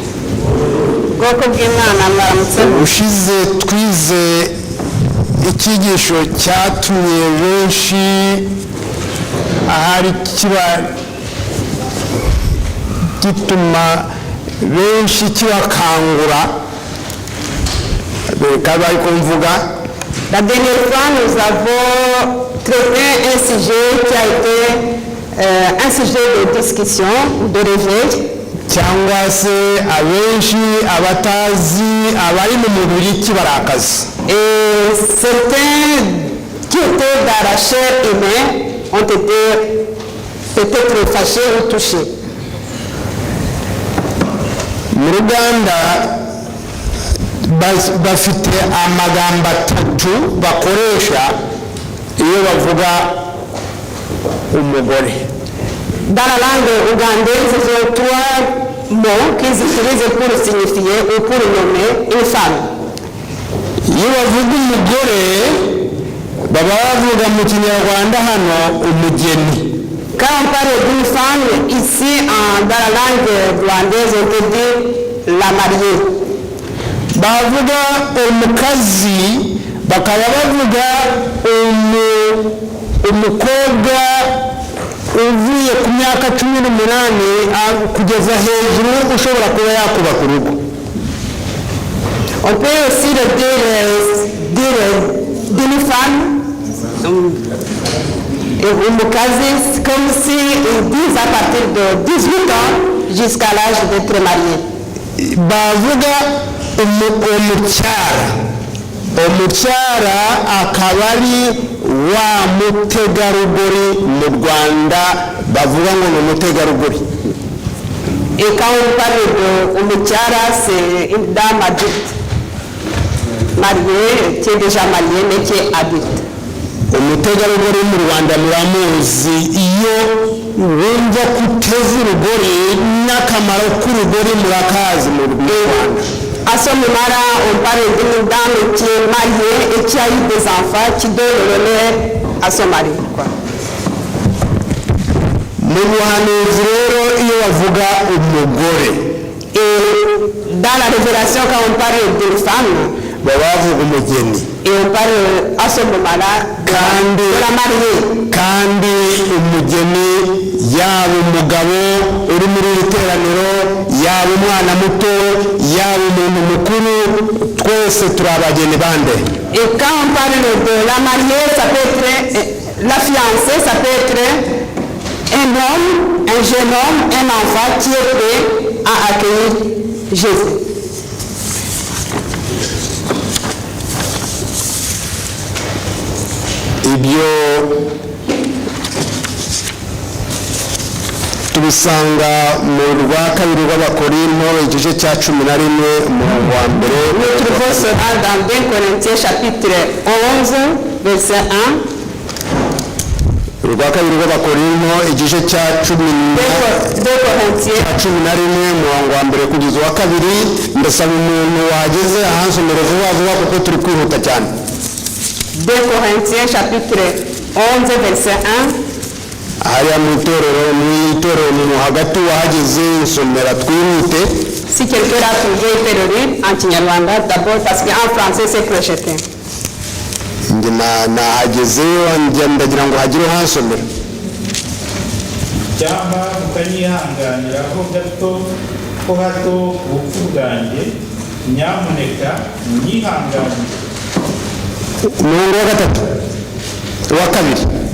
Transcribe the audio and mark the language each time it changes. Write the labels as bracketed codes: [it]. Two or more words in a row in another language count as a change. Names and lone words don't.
[rw] Ushize twize icyigisho cyatumye benshi ahari kiba gituma benshi kibakangura bari kumvuga. [fr] La dernière fois, nous avons traité un sujet qui a été un sujet de discussion ou de réveil. [rw] Cyangwa se abenshi abatazi abari mu mubiri kibarakaza. [fr] Et certains qui étaient dans la chair humaine ont été peut-être fâchés ou touchés. [rw] Mu Ruganda bafite amagambo atatu bakoresha iyo bavuga umugore. [fr] Dans la langue ougandaise, ils ont 3 mots qu'ils utilisent pour signifier ou pour nommer une femme. [rw] Iyo bavuga umugore baba bavuga mu Kinyarwanda hano umugeni. [fr] Quand on parle d'une femme, ici dans la langue ougandaise, on peut dire la mariée. [rw] Bavuga umukazi bakaba bavuga umukobwa uvuye ku myaka 18 kugeza hejuru ushobora kuba yakubaka urugo. [fr] On peut aussi le dire d'une femme, et umukazi, comme si ils disent à partir de 18 ans jusqu'à l'âge d'être marié. [rw] Bavuga umucyara akaba ari wa mutegarugori mu Rwanda bavuga ngo ni umutegarugori. [fr] Et quand on parle de umucyara, c'est une dame adulte, mariée, qui est déjà mariée mais qui est adulte. [rw] Umutegarugori mu Rwanda muramuzi, iyo wumva kuteza urugori n'akamaro k'urugori murakazi mu Rwanda. [fr] À ce moment-là, on parle d'une dame qui est mariée et qui a eu des enfants, qui donne l'honneur à son mari. [rw] Mu buhanuzi rero iyo bavuga umugore, [fr] et dans la révélation, quand on parle d'une femme, [rw] baba bavuga umugeni. [fr] et on parle à ce moment-là de la mariée. [rw] Kandi umugeni yaba umugabo uri muri iri teraniro, yaba umwana muto, yaba umuntu mukuru, twese turi abageni bande. [fr] Et quand on parle de la mariée, ça peut être la fiancée, ça peut être un homme, un jeune homme, un enfant qui est prêt à accueillir Jésus. [rw] ibyo tubisanga mu rwa kabiri rw'abakorinto igice cya 11 umurongo wa mbere. [fr] Nous trouvons cela dans 2 Corinthiens chapitre 11 verset 1. [rw] Urwa kabiri rw'abakorinto igice cya 11 umurongo wa mbere kugeza wa kabiri. Ndasaba umuntu wageze ahansomere vuba vuba kuko turi kwihuta cyane. [fr] 2 Corinthiens chapitre 11 verset 1. [rw] hariya mu itorero mu hagati wahageze insomera twihute. [fr] Si quelqu'un l'a trouvé, il peut le lire en Kinyarwanda d'abord parce qu'en français c'est projeté. [rw] nahageze ndagira ngo hagire hansomera. cyangwa mukanyihanganiraho gato ko hato ubupfu bwanjye, nyamuneka munyihanganire. umurongo wa gatatu wa kabiri